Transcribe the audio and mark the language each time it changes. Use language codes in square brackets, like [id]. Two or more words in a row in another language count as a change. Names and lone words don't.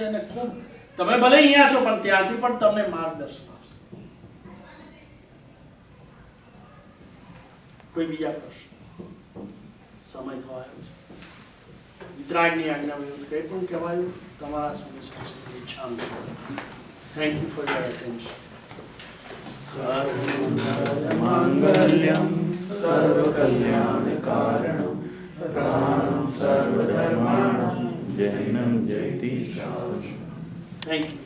[gu] અને ખૂબ તમે ભલે અહીંયા છો પણ ત્યાંથી પણ તમને માર્ગદર્શન આપશે. કોઈ બીજા પ્રશ્ન? સમય થવા આવ્યો છે. વિતરાગની આજ્ઞા વિરુદ્ધ કંઈ પણ કહેવાયું તમારા સમય સાથે ઈચ્છા. [en] Thank you for your attention. [sa] सर्वमङ्गल्यं सर्वकल्याणकारणं प्राणं सर्वधर्माणां जैनं जयति शास्त्रम्. [en] Thank you.